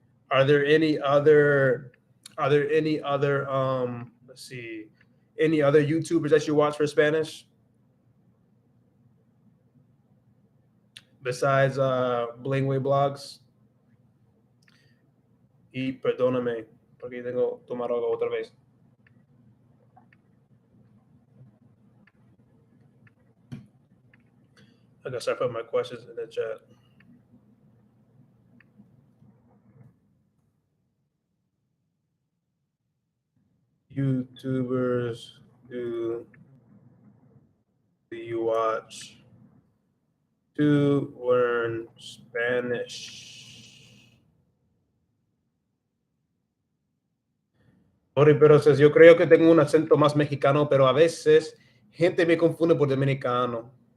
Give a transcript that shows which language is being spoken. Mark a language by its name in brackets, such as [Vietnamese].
[English] Are there any other let's see, any other YouTubers that you watch for Spanish besides Blingway blogs? [Spanish] Y perdóname porque tengo tomar algo otra vez. [English] I guess I put my questions in the chat. YouTubers do you watch to learn Spanish? [Spanish] Ori, pero yo creo que tengo un acento más mexicano, pero a veces gente me confunde por dominicano.